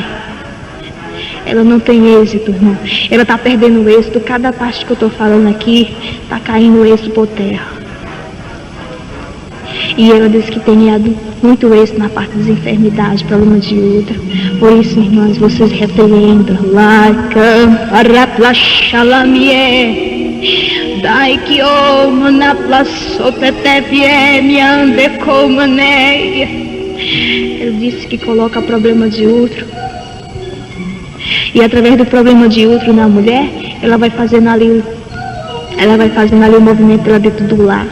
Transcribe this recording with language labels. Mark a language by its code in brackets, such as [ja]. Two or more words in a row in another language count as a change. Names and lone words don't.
[pt] Ela não tem êxito, irmão. Ela tá perdendo o êxito, cada parte que eu tô falando aqui, tá caindo o êxito por terra. E ela disse que tem ganhado muito êxito na parte das enfermidades, problemas de útero. Por isso, irmãs, vocês repreendam. Laika, araplaxalamie, dai que oma na plasopetevie, me ande como neia. Ele disse que coloca problema de útero. E através do problema de útero na mulher, ela vai fazendo ali o movimento lá dentro do lar.